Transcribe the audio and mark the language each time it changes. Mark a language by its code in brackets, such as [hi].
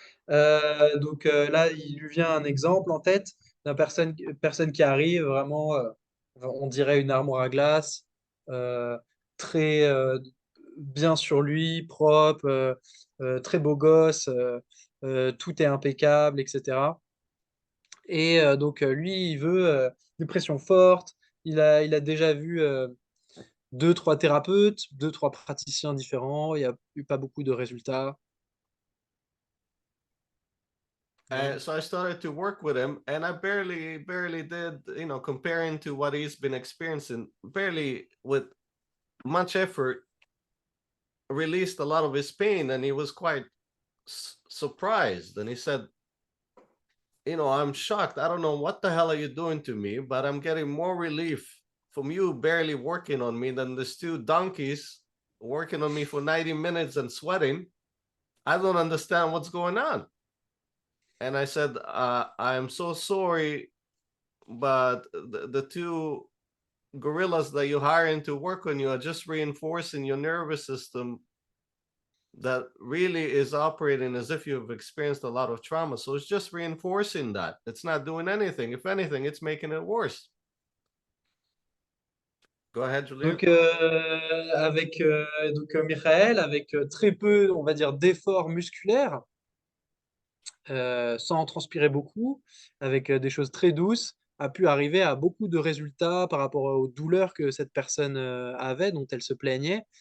[fr] Donc là, il lui vient un exemple en tête d'une personne qui arrive vraiment, on dirait une armoire à glace, très bien sur lui, propre, très beau gosse, tout est impeccable, etc. Et donc lui, il veut une pression forte. Il a déjà vu deux, trois thérapeutes, deux, trois praticiens différents. Il n'y a eu pas beaucoup de résultats. Voilà. [en] So I started to work with him, and I barely did, comparing to what he's been experiencing, barely with much effort, released a lot of his pain. And he was quite surprised. And he said, I'm shocked. I don't know what the hell are you doing to me, but I'm getting more relief from you barely working on me than these 2 donkeys working on me for 90 minutes and sweating. I don't understand what's going on. And I said, I'm so sorry, but the 2 gorillas that you're hiring to work on you are just reinforcing your nervous system that really is operating as if you've experienced a lot of trauma. So it's just reinforcing that. It's not doing anything. If anything, it's making it worse. Go ahead, Julian. [fr] Donc, avec Michael, avec très peu, on va dire, d'efforts musculaires, sans transpirer beaucoup, avec des choses très douces, a pu arriver à beaucoup de résultats par rapport aux douleurs que cette personne avait, dont elle se plaignait.